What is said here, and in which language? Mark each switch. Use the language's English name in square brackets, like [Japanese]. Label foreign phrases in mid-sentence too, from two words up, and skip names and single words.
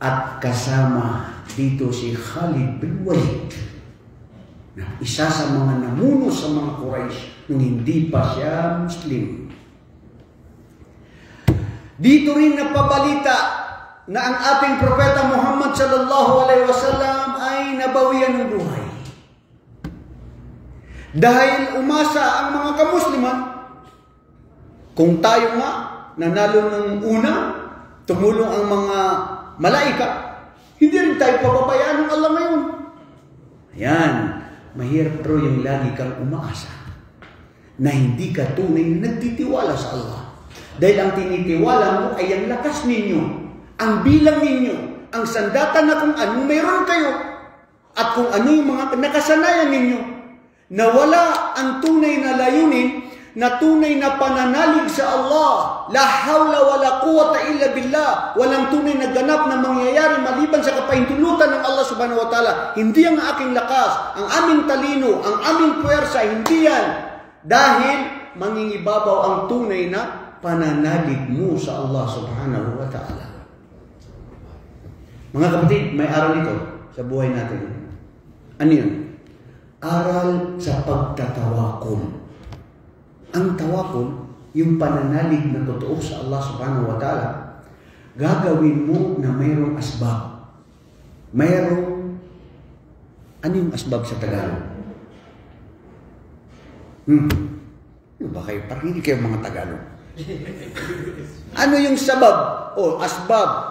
[Filipino] At kasama dito si Khalid bin Walid, na isa sa mga namuno sa mga Quraysh nung hindi pa siya Muslim. Dito rin napabalita na ang ating propeta Muhammad [Arabic] sallallahu alaihi wasallam [Filipino] ay nabawian ng buhay. Dahil umasa ang mga kamusliman, kung tayo nga nanalo ng una, tumulong ang mga malaika, hindi rin tayo pababayaan ng Allah ngayon. Ayan, mahirap pero yung lagi kang umaasa na hindi ka tunay na nagtitiwala sa Allah. Dahil ang tinitiwala mo ay ang lakas ninyo, ang bilang ninyo, ang sandata na kung anong mayroon kayo, at kung ano yung mga nakasanayan ninyo, na wala ang tunay na layunin, na tunay na pananalig sa Allah. [Arabic] La hawla wala quwwata illa billah. [Filipino] Walang tunay na ganap na mangyayari maliban sa kapahintulutan ng Allah [Arabic] subhanahu wa ta'ala. [Filipino] Hindi ang aking lakas, ang aming talino, ang aming puwersa, hindi yan. Dahil mangingibabaw ang tunay na pananalig mo sa Allah [Arabic] subhanahu wa ta'ala. [Filipino] Mga kapatid, may aral ito sa buhay natin. Ano yun? Aral sa pagtatawakol. Ang tawakol, yung pananalig na totoo sa Allah [Arabic] subhanahu wa ta'ala, [Filipino] gagawin mo na mayroong asbab. Mayroong, ano yung asbab sa Tagalog? Baka parang hindi kayo mga Tagalog. Ano yung sabab? O asbab?